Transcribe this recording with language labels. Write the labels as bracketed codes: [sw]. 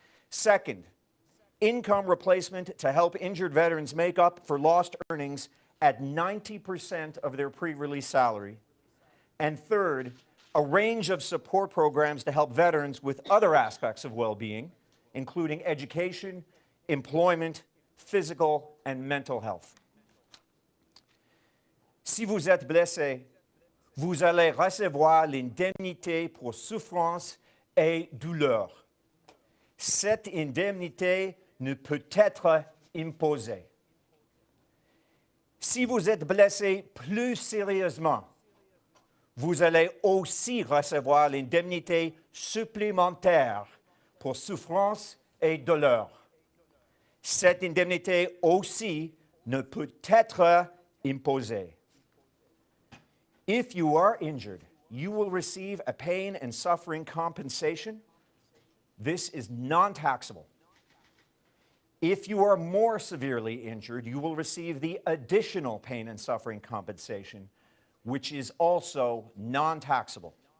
[en] Second, income replacement to help injured veterans make up for lost earnings at 90% of their pre-release salary. And third, a range of support programs to help veterans with other aspects of well-being, including education, employment, physical, and mental health. [fr] Si vous êtes blessé, vous allez recevoir l'indemnité pour souffrance et douleur. Cette indemnité ne peut être imposée. Si vous êtes blessé plus sérieusement, vous allez aussi recevoir l'indemnité supplémentaire pour souffrance et douleur. Cette indemnité aussi ne peut être imposée. [en] If you are injured, you will receive a pain and suffering compensation. This is non-taxable. If you are more severely injured, you will receive the additional pain and suffering compensation, which is also non-taxable.